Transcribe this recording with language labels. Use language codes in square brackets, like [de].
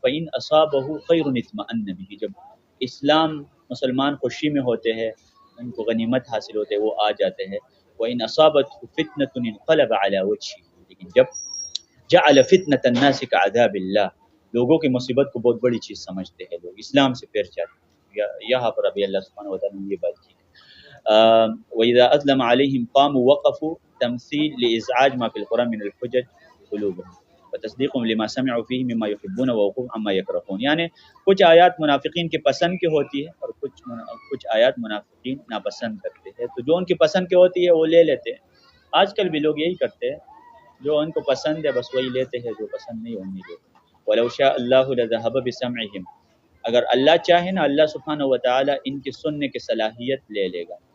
[ar] فَإِنْ أَصَابَهُ خَيْرٌ اطْمَأَنَّ بِهِ، [ur] جب اسلام مسلمان خوشی میں ہوتے ہیں، ان کو غنیمت حاصل ہوتے ہیں، وہ آ جاتے ہیں. [ar] وَإِنْ أَصَابَتْهُ فِتْنَةٌ انقلب عَلَى وَجْهِهِ، [ur] لیکن جب [ar] جعل فتنة الناس كعذاب اللہ، [ur] لوگوں کی مصیبت کو بہت بڑی چیز سمجھتے ہیں، لوگ اسلام سے پھر جاتے ہیں. یہاں پر ابھی اللہ سبحانہ و تعالیٰ نے یہ بات کی. [ar] وَإِذَا أَظْلَمَ عَلَيْهِمْ قَامُوا وَقَفُوا، تمثیل لإزعاج ما في القرآن من الحجج قلوبهم وتصديقهم لما سمعوا فيه مما يحبون ووقوف عما يكرهون. [ur] یعنی کچھ آیات منافقین کے پسند کی ہوتی ہے اور کچھ آیات منافقین ناپسند کرتے ہیں. تو جو ان کی پسند کی ہوتی ہے وہ لے لیتے ہیں. آج کل بھی لوگ یہی کرتے ہیں، جو ان کو پسند ہے بس وہی لیتے ہیں، جو پسند نہیں ہونے دیتے. [ar] وَلَوْ شَاءَ اللَّهُ لَذَهَبَ بِسَمْعِهِمْ، [ur] اگر اللہ چاہے نا اللہ سبحانہ و تعالیٰ ان کی سننے کی صلاحیت لے لے گا.